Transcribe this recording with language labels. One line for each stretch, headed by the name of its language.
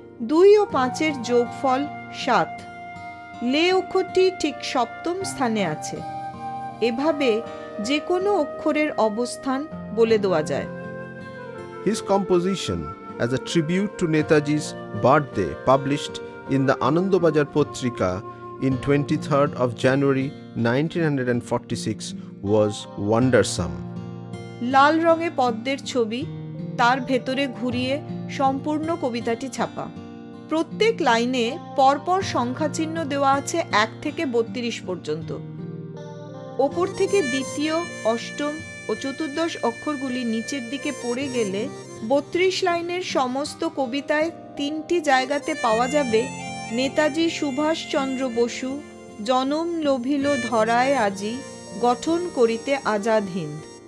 Bangla: 2 ও 5-এর যোগফল 7। লে অক্ষরটি ঠিক 7ম স্থানে আছে। এভাবে যে কোনো অক্ষরের অবস্থান বলে দেওয়া যায়।
English: His composition as a tribute to Netaji's birthday, published in the Anandobajar Potrika in 23rd of January 1946, was wondersome.
Bangla: লাল রঙে পদ্মের ছবি, তার ভেতরে ঘুরিয়ে সম্পূর্ণ কবিতাটি ছাপা। প্রত্যেক লাইনে পরপর সংখ্যাচিহ্ন দেওয়া আছে 1 থেকে 32 পর্যন্ত। ওপর থেকে দ্বিতীয়, অষ্টম ও চতুর্দশ অক্ষরগুলি নিচের দিকে পড়ে গেলে 32 লাইনের সমস্ত কবিতায় 3টি জায়গাতে পাওয়া যাবে নেতাজি সুভাষচন্দ্র বসু জনম লভিল ধরায় আজি, গঠন করিতে আজাদ হিন্দ।